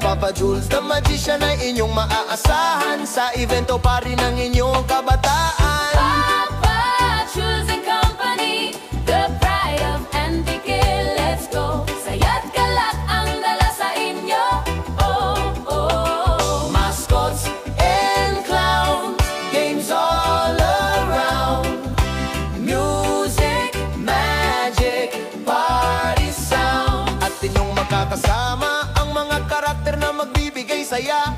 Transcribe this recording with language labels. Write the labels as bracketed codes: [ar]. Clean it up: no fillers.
[tl] Papa Jules the Magician ay inyong maaasahan sa evento pa rin ng inyong kabataan. [en] Papa Jules and Company, the pride of Antique, let's go. [tl] Saya't galak ang dala sa inyo. Oh, oh. [en] Mascots and clowns, games all around, music, magic, party sound. [tl] At inyong makakasama ang mga karakter na magbibigay saya.